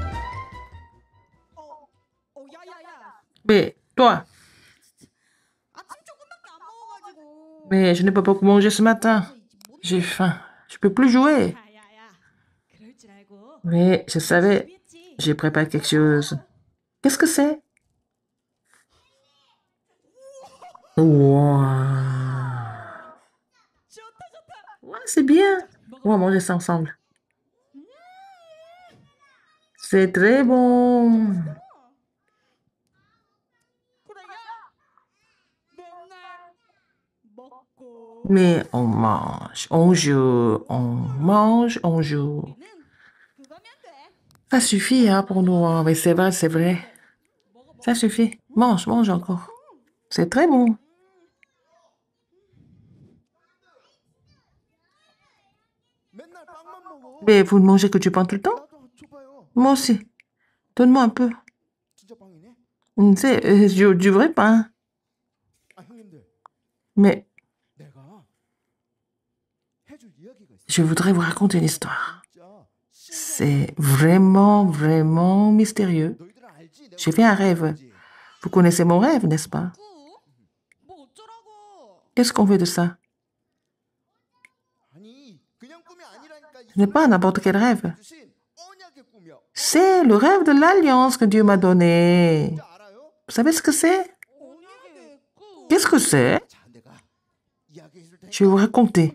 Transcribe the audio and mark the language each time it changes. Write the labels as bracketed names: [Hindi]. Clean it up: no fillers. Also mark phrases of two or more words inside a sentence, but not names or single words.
[French] Mais toi, Mais je n'ai pas beaucoup mangé ce matin. J'ai faim. Je peux plus jouer. [Korean] 야야야. 그럴 줄 알고. [French] Mais je savais, [Korean] 준비했지? [French] j'ai préparé quelque chose. Qu'est-ce que c'est? Wow. Ouais, c'est bien. On va manger ça ensemble. C'est très bon. [Korean] 그래야 맨날 먹고 [French] Mais on mange, on joue, on mange, on joue. [Korean] 우리는 그거면 돼. [French] Ça suffit hein, pour nous. Hein. Mais c'est vrai, c'est vrai. Ça suffit. Mange, mange encore. C'est très bon. Mais vous ne mangez que du pain tout le temps? Moi aussi. Donne-moi un peu. C'est du vrai pain. Mais je voudrais vous raconter une histoire. C'est vraiment, vraiment mystérieux. J'ai fait un rêve. Vous connaissez mon rêve, n'est-ce pas? [Korean] 뭐 어쩌라고? [French] Qu'est-ce qu'on veut de ça? Ce n'est pas n'importe quel rêve. C'est le rêve de l'alliance que Dieu m'a donné. Vous savez ce que c'est? Qu'est-ce que c'est? Je vais vous raconter.